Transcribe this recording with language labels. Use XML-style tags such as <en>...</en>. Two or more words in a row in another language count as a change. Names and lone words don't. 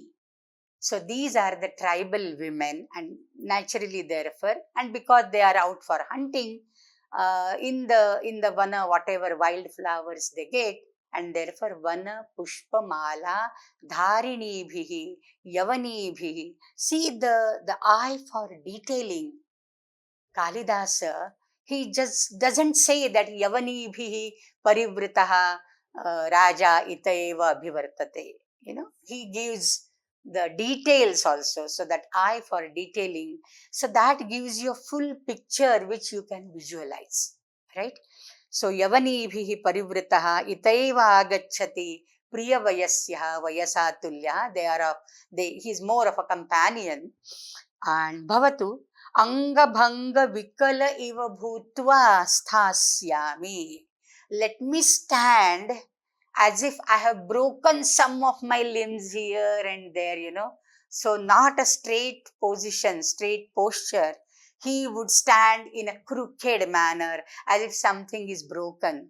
<en>So these are the tribal women, and naturally therefore, and because they are out for hunting, in the vana, whatever wildflowers they get, and therefore</en> <sa>vana pushpa mala dharini bhihi yavani bhihi.</sa> <en>See the eye for detailing. Kalidasa, he just doesn't say that</en> <sa>yavani bhihi parivritaha raja itaeva abhivartate.</sa> <en>He gives the details also, so that eye for detailing, so that gives you a full picture which you can visualize, right?</en> <sa>So yavani bhihi parivritaha itaeva agacchati priya vayasya vayasatulya,</sa> <en>he is more of a companion.</en> <sa>And bhavatu angabhanga vikala iva bhutva sthasyami,</sa> <en>let me stand as if I have broken some of my limbs here and there, So not a straight position, straight posture. He would stand in a crooked manner as if something is broken.</en>